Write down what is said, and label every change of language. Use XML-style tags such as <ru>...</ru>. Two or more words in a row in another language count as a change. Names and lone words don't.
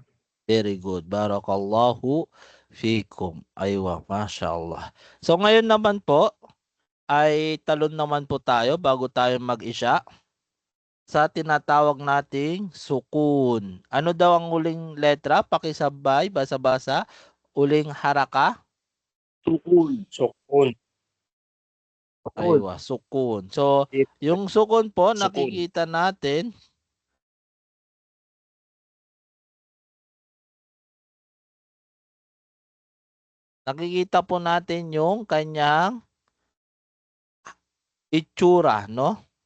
<en>Very good.</en> <ar>بارك الله فيكم. أيوة ما شاء الله.</ar> <tl>So ngayon naman po ay talon naman po tayo bago tayo mag-isya sa tinatawag nating sukun. Ano daw ang uling letra? Pakisabay, basa-basa. Uling haraka. Sukun.</tl> <ar>أيوة سكون.</ar> <tl>So yung sukun po Sukun. nakikita natin. Nakikita po natin yung kanyang itsura, no?</tl>